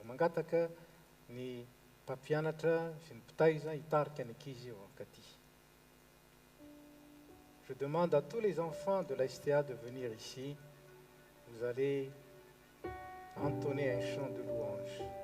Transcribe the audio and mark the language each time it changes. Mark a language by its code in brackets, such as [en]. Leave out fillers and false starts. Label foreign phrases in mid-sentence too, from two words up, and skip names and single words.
[mg] Mangataka ny mpampianatra sy ny mpitaiza hitarika ny ankizy eo ankaty. [fr] Je demande à tous les enfants de la STA de venir ici. Vous allez entonner un chant de louange.